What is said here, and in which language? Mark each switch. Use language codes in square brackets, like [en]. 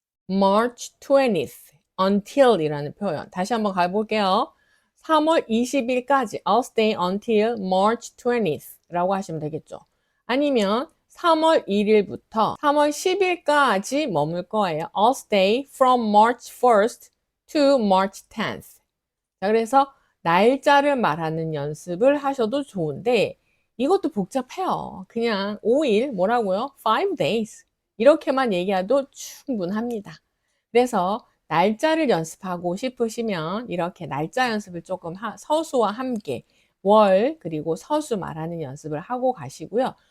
[en] March 20th. until [ko] 이라는 표현. 다시 한번 가볼게요. 3월 20일까지 [en] I'll stay until March 20th [ko] 라고 하시면 되겠죠. 아니면 3월 1일부터 3월 10일까지 머물 거예요. [en] I'll stay from March 1st to March 10th. [ko] 자, 그래서 날짜를 말하는 연습을 하셔도 좋은데 이것도 복잡해요. 그냥 5일 뭐라고요? [en] 5 days. [ko] 이렇게만 얘기해도 충분합니다. 그래서 날짜를 연습하고 싶으시면 이렇게 날짜 연습을 조금 서수와 함께 월 그리고 서수 말하는 연습을 하고 가시고요.